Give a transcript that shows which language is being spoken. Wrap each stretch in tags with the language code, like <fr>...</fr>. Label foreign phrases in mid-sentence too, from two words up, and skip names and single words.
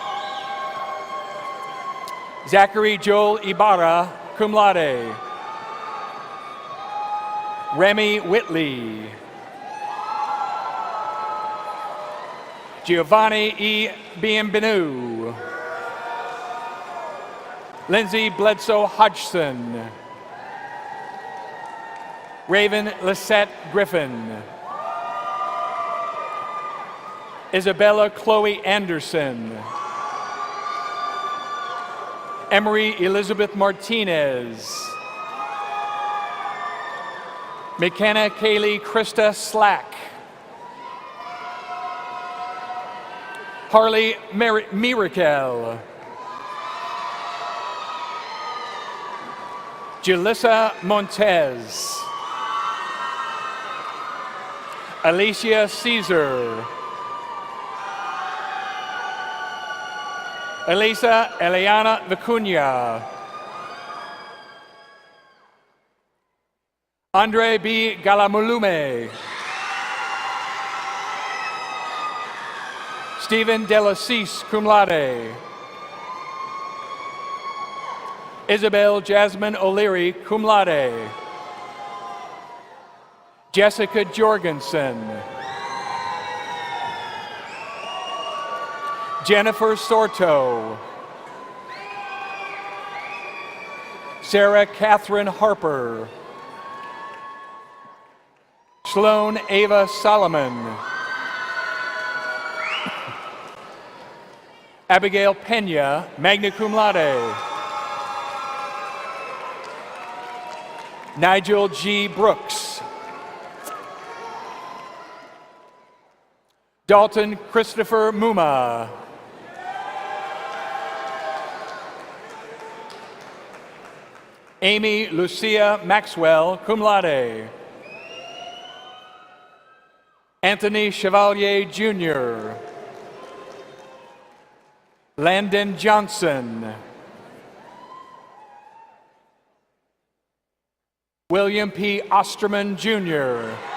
<en>Zachary Joel Ibarra,</en> <la>cum laude.</la> <en>Remy Whitley. Giovanni E. Bienvenu. Lindsay Bledsoe Hodgson. Raven Lisette Griffin. Isabella Chloe Anderson. Emery Elizabeth Martinez. McKenna Kaylee Krista Slack. Harley Mirakel. Julissa Montez. Alicia Caesar. Elisa Eliana Vicuña. Andre B. Galamulume. Stephen Delacis,</en> <la>cum laude.</la> <en>Isabel Jasmine O'Leary,</en> <la>cum laude.</la> <en>Jessica Jorgensen. Jennifer Sorto. Sarah Catherine Harper. Sloan Ava Solomon. Abigail Pena,</en> <la>magna cum laude.</la> <en>Nigel G. Brooks. Dalton Christopher Muma. Amy Lucia Maxwell,</en> <la>cum laude.</la> <en>Anthony Chevalier Jr. Landon Johnson. William P. Osterman Jr.</en>